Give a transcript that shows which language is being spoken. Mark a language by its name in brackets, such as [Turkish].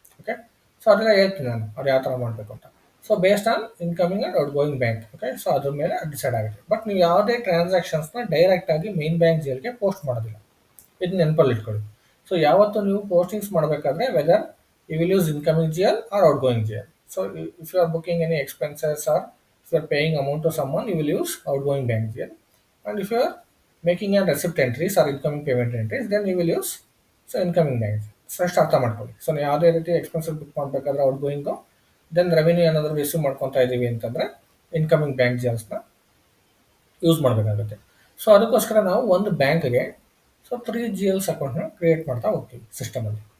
[Kannada] Okay, so ಅದೆಲ್ಲ ಹೇಳ್ತೀನಿ ನಾನು ಅವ್ರು ಯಾವ ಥರ ಮಾಡಬೇಕು ಅಂತ. So [English] Based on incoming and outgoing bank. [Kannada] Okay, so ಅದ್ರ ಮೇಲೆ ಡಿಸೈಡ್ ಆಗುತ್ತೆ. ಬಟ್ ನೀವು ಯಾವುದೇ ಟ್ರಾನ್ಸಾಕ್ಷನ್ಸ್ನ ಡೈರೆಕ್ಟಾಗಿ ಮೇನ್ ಬ್ಯಾಂಕ್ GLಗೆ ಪೋಸ್ಟ್ ಮಾಡೋದಿಲ್ಲ, ಇದು ನೆನಪಲ್ಲಿ ಇಟ್ಕೊಳ್ಳಿ. [English] so [Kannada] ಯಾವತ್ತು ನೀವು ಪೋಸ್ಟಿಂಗ್ಸ್ ಮಾಡಬೇಕಾದ್ರೆ [English] Whether you will use incoming GL or outgoing GL. So if you are booking any expenses or if you are paying amount to someone, you will use outgoing bank GL. And if you are making a receipt entries or incoming payment entries, then you will use so incoming bank GL. [Kannada] So ಅಷ್ಟು ಅರ್ಥ ಮಾಡ್ಕೊಳ್ಳಿ. So ನೀವು ಯಾವುದೇ ರೀತಿ expenses book ಮಾಡಬೇಕಾದ್ರೆ out going, then revenue ಏನಾದರೂ receive ಮಾಡ್ಕೊತಾ ಇದ್ದೀವಿ ಅಂತಂದರೆ ಇನ್ಕಮಿಂಗ್ ಬ್ಯಾಂಕ್ GLಸ್ನ ಯೂಸ್ ಮಾಡಬೇಕಾಗುತ್ತೆ. ಸೊ ಅದಕ್ಕೋಸ್ಕರ ನಾವು ಒಂದು ಬ್ಯಾಂಕ್ಗೆ ಸೊ 3 GLs ಅಕೌಂಟ್ನ ಕ್ರಿಯೇಟ್ ಮಾಡ್ತಾ ಹೋಗ್ತೀವಿ ಸಿಸ್ಟಮಲ್ಲಿ.